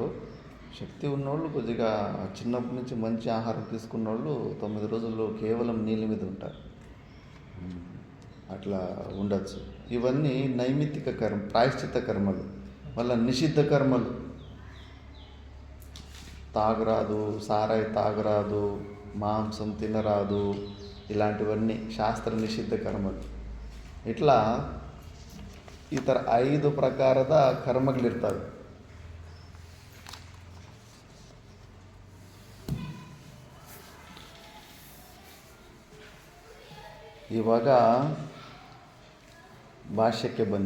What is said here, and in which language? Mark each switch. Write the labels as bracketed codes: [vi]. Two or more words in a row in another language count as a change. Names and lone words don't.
[te] శక్తి ఉన్నోళ్ళు కొద్దిగా చిన్నప్పటి నుంచి మంచి ఆహారం తీసుకున్న వాళ్ళు 9 రోజుల్లో కేవలం నీళ్ళ మీద ఉంటారు. అట్లా ఉండొచ్చు. ఇవన్నీ నైమిత్తిక కర్మ, ప్రాయశ్చిత్త కర్మలు. మళ్ళీ నిషిద్ధ కర్మలు, తాగరాదు, సారాయి తాగరాదు, మాంసం తినరాదు, ఇలాంటివన్నీ [kn] ಶಾಸ್ತ್ರ ನಿಷಿದ್ಧ ಕರ್ಮಗಳು. ಇಟ್లా ಈ ಥರ 5 ಪ್ರಕಾರದ ಕರ್ಮಗಳಿರ್ತವೆ. ಇವಾಗ ಭಾಷ್ಯಕ್ಕೆ ಬನ್ನಿ.